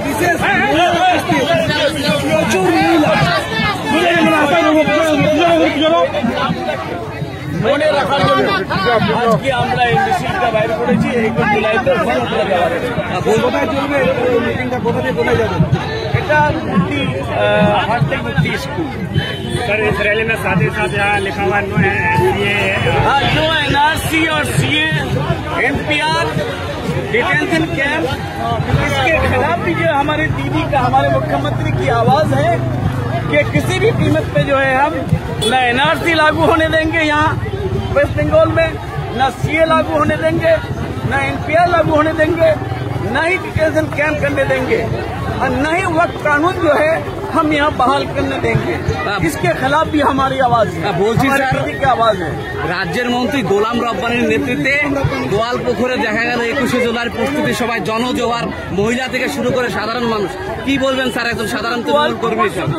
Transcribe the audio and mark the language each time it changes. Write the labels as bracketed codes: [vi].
[bn] বিশেষ প্রচুর মনে রাখার জন্য আজকে আমরা এই মিছিলটা বাইর করেছি। 21 জুলাইতে কোথায় চলবে মিটিংটা, কোথা থেকে কোথায় যাবে? এটা মুক্তি হাটটেক মুক্তি স্কুল। [hi] सर इस रैली में साथ ही साथ यहाँ लिखा हुआ नो NRC और CA NPR डिटेंशन कैंप, इसके खिलाफ भी जो हमारे दीदी का, हमारे मुख्यमंत्री की आवाज है कि किसी भी कीमत पे जो है हम न NRC लागू होने देंगे यहाँ वेस्ट बंगाल में, न CA लागू होने देंगे, न NPR लागू होने देंगे, न ही डिटेंशन कैंप करने देंगे, और न ही वक्त कानून जो है हम यहाँ बहाल करने देंगे। इसके खिलाफ भी हमारी आवाज है, हमारी की आवाज है। [bn] রাজ্যের মন্ত্রী গোলাম রব্বানীর নেতৃত্বে গোয়ালপুকুরে দেখা গেল 21শে জুলাইয়ের প্রস্তুতি সভায় জনজোয়ার, মহিলা থেকে শুরু করে সাধারণ মানুষ। কি বলবেন স্যার একজন সাধারণ তৃণমূল কর্মী হিসেবে?